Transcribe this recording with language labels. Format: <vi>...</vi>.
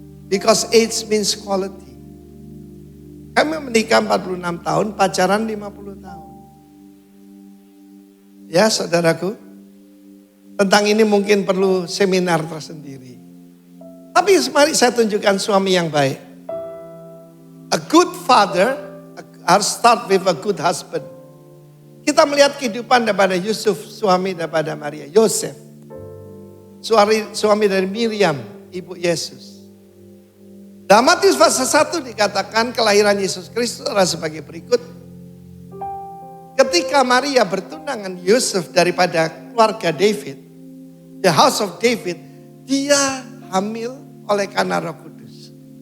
<en>Because age means quality.</en> <id>Kami menikah 46 tahun, pacaran 50 tahun. Ya saudaraku. Tentang ini mungkin perlu seminar tersendiri. Tapi mari saya tunjukkan suami yang baik.</id> <en>A good father harus start with a good husband.</en> <id>Kita melihat kehidupan daripada Yusuf, suami daripada Maria. Yosef, suami dari Miriam, ibu Yesus. Dalam Matius pasal 1 dikatakan kelahiran Yesus Kristus adalah sebagai berikut. Ketika Maria bertunangan Yusuf daripada keluarga David,</id> <en>the house of David,</en> <id>dia hamil oleh karena Roh Kudus.</id>